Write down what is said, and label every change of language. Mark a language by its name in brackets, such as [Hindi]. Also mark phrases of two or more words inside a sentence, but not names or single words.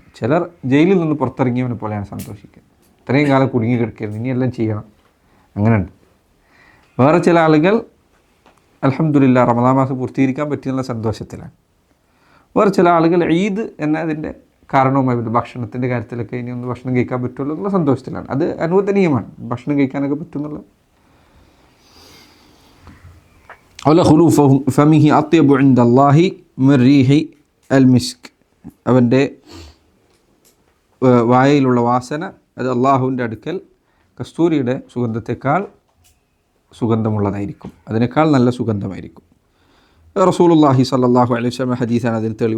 [Malayalam] ചിലർ ജയിലിൽ നിന്ന് പുറത്തിറങ്ങിയവനെ പോലെയാണ് സന്തോഷിക്കുക. ഇത്രയും കാലം കുടുങ്ങി കിടക്കരുത്, ഇനിയെല്ലാം ചെയ്യണം, അങ്ങനെയുണ്ട്. വേറെ ചില ആളുകൾ അൽഹംദുലില്ലാ റമദാൻ മാസം പൂർത്തീകരിക്കാൻ പറ്റിയുള്ള സന്തോഷത്തിലാണ്. വേറെ ചില ആളുകൾ ഈദ് എന്നതിൻ്റെ കാരണവുമായി ഭക്ഷണത്തിൻ്റെ കാര്യത്തിലൊക്കെ ഇനി ഒന്ന് ഭക്ഷണം കഴിക്കാൻ പറ്റുള്ളൂ എന്നുള്ള സന്തോഷത്തിലാണ്. അത് അനുവദനീയമാണ്, ഭക്ഷണം കഴിക്കാനൊക്കെ പറ്റുന്നുള്ള. [Arabic] ولا خلوف فمه أطيب عند الله من ريح المسك, [Malayalam] അവൻ്റെ വായയിലുള്ള വാസന അത് അള്ളാഹുവിൻ്റെ അടുക്കൽ കസ്തൂരിയുടെ സുഗന്ധത്തെക്കാൾ സുഗന്ധമുള്ളതായിരിക്കും, അതിനേക്കാൾ നല്ല സുഗന്ധമായിരിക്കും. [Arabic] رسول الله صلى الله عليه وسلم [Malayalam] ഹദീസാണ് അതിന് തെളിവ്.